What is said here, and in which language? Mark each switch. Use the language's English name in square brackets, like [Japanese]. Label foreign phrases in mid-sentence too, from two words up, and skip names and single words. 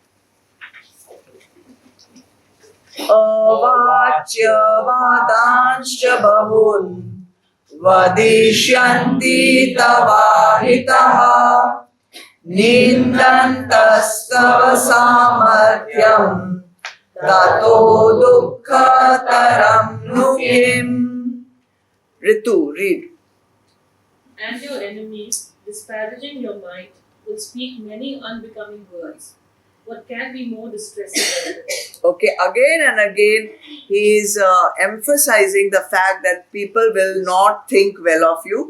[Sanskrit] अवाच्य वादांश्च बहून् वदिष्यन्ति तवाहिताः निन्दन्तस्तव सामर्थ्यं ततो दुःख तरं नु किम्. [English] Ritu, read. And your enemies, disparaging your might, will speak many unbecoming words. What can be more distressing than this? Okay, again and again, he is emphasizing the fact that people will not think well of you.